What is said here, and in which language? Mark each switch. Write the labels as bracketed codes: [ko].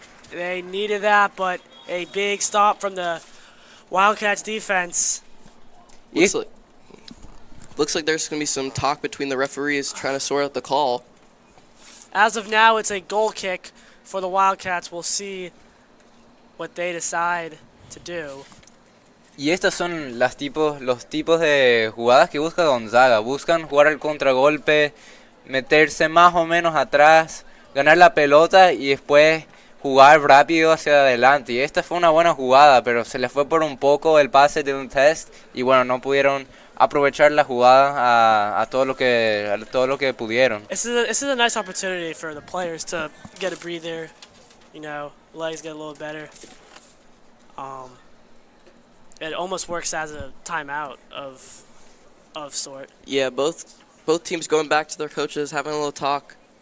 [en] They needed that, but a big stop from the Wildcats defense. Looks like there's going to be some talk between the referees trying to sort out the call. As of now, it's a goal kick for the Wildcats. We'll see what they decide to do. [es] Y estas son los tipos de jugadas que busca Gonzaga. Buscan jugar al contragolpe, meterse más o menos atrás, ganar la pelota y después jugar rápido hacia adelante. Y esta fue una buena jugada, pero se les fue por un poco el pase de un test y bueno, no pudieron aprovechar la jugada a todo lo que pudieron. [en] This is a nice opportunity for the players to get a breather, you know, legs get a little better. It almost works as a timeout of sort. Yeah, both teams going back to their coaches, having a little talk.